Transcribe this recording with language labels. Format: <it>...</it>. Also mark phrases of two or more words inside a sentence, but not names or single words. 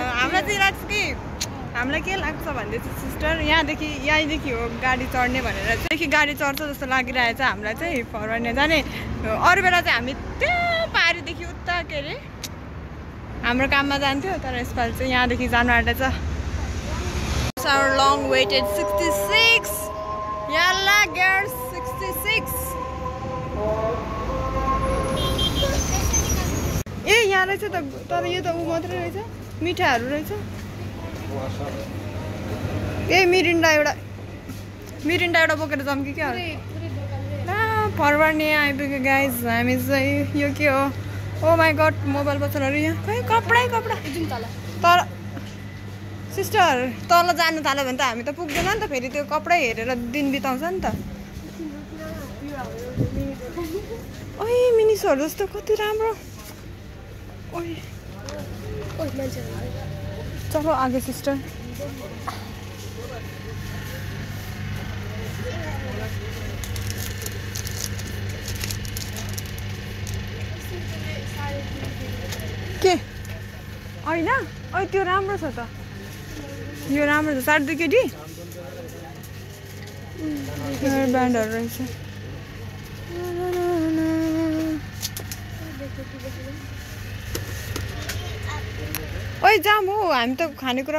<ne>हामीलाई चाहिँ लाग्छ कि हामीलाई के लाग्छ भन्दैछ सिस्टर यहीँदेखि हो गाडी चढ्ने भनेर चाहिँ गाडी चढ्छ जस्तो लागिरहेछ हामीलाई चाहिँ फरवानिया जाने। अरू बेला चाहिँ हामी त्यहाँ पारीदेखि उता के अरे हाम्रो काममा जान्थ्यो तर यसपालि चाहिँ यहाँदेखि जानु आँटेछ।</ne> <en>Our long waited 66 yalla girls 66</en> <ne>ए यहाँ रहेछ त तर यो त ऊ मात्रै रहेछ मिठाईहरू रहेछ। ए मिरिन्डा एउटा बोकेर जाऊँ कि क्या फरवानिया आइपुग्यो गाइज। हामी चाहिँ यो के हो</ne> <en>oh my god</en> <ne>मोबाइल पसलहरू यहाँ खै कपडा तर सिस्टर तल जानु थाल्यो भने त हामी त पुग्दैन नि त। फेरि त्यो कपडा हेरेर दिन बिताउँछ नि त। ओइ मिनिसहरू जस्तो कति राम्रो।</ne> <hi>चलो आगे सिस्टर।</hi> <ne>के होइन त्यो राम्रो छ त। यो राम्रो छ 60 केटी ब्यान्डहरू रहेछ। ओइ जाम हो हामी त खानेकुरा।</ne>